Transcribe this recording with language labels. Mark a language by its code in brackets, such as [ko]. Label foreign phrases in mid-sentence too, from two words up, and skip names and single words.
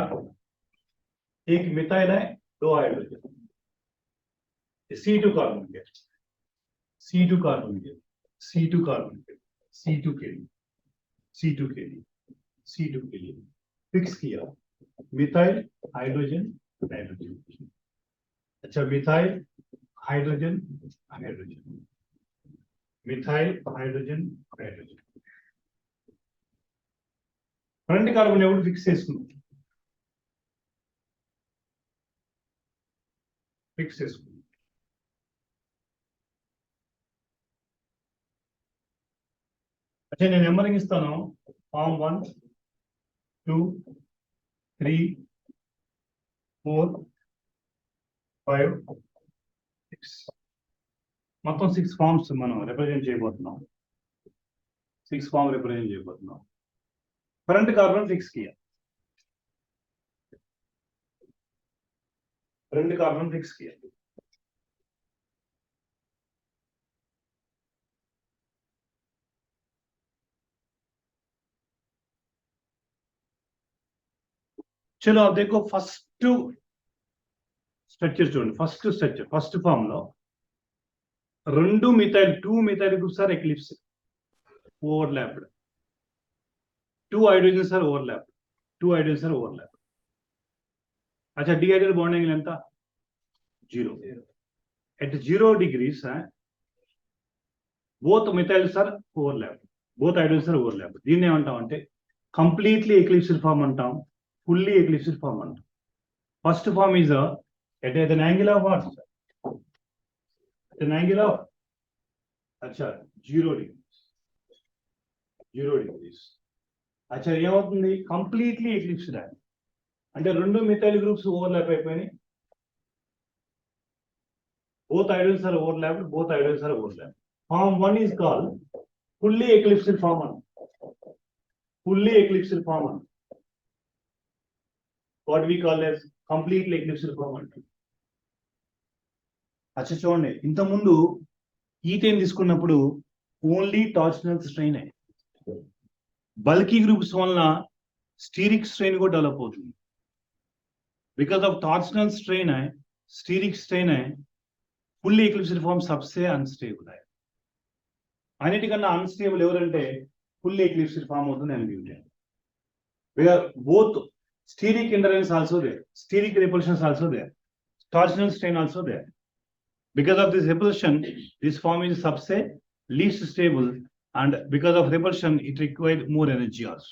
[hi] एक मिथाइल है, 2 हाइड्रोजन, C2 कार्बन के, C2 कार्बन के, C2 कार्बन के, C2 के लिए, C2 के लिए, C2 के लिए फिक्स किया. मिथाइल, हाइड्रोजन, हाइड्रोजन. अच्छा, मिथाइल, हाइड्रोजन, हाइड्रोजन, मिथाइल, हाइड्रोजन, हाइड्रोजन. [en] front carbon [te] ఎవరు ఫిక్స్ చేసుకున్నాం? ఫిక్స్ చేసుకున్నాం. అంటే నేను నెంబరింగ్ ఇస్తాను. ఫామ్ 1, 2, 3, 4, 5, 6. మొత్తం 6 ఫార్మ్స్ మనం రిప్రజెంట్ చేయబోతున్నాం. 6 ఫార్మ్ రిప్రజెంట్ చేయబోతున్నాం. [en] front carbon [hi] फिक्स किया. [en] front carbon [hi] फिक्स किया. चलो अब देखो [en] first structure [hi] చూడండి. [en] first structure, first form లో 2 methyl, 2 methyl groups are eclipse, overlapped. 2 hydrogens are overlapped. 2 hydrogens are overlapped. [hi] अच्छा, [en] dihedral bond angle [hi] ఎంత? [en] 0. At 0 degrees, both methyls are overlapped. Both hydrogens are overlapped. [te] దీన్ని ఏమంటాం అంటే [en] completely eclipsed form [te] అంటాం, [en] fully eclipsed form [te] అంటాం. [en] first form is at an angle of what? At an angle of, अच्छा, 0 degrees. 0 degrees. अच्छा, ఏమవుతుంది? completely eclipsed [te] అంటే [en] 2 methyl groups overlap [te] అయిపోయినాయి. [en] both hydrogens are overlapped, both hydrogens are overlapped. Form 1 is called fully eclipsed form. Fully eclipsed form. What we call as completely eclipsed form. [hi] अच्छा, [te] చూడండి, ఇంత ముందు ఈథేన్ తీసుకున్నప్పుడు [en] only torsional strain. bulky groups [te] వలన [en] steric strain [te] కూడా డెవలప్ అవుతుంది. [en] because of torsional strain [hi] है, [en] steric strain [hi] है, [en] fully eclipsed form [hi] सबसे अनस्टेबल है. [te] అన్నిటికన్నా అన్స్టేబుల్ ఎవరంటే [en] fully eclipsed form [te] అవుతుంది ambiguity. [en] Because both steric hindrance also there, steric repulsion is also there, torsional strain also there. Because of this repulsion, this form is subse least stable, and because of repulsion, it required more energy also.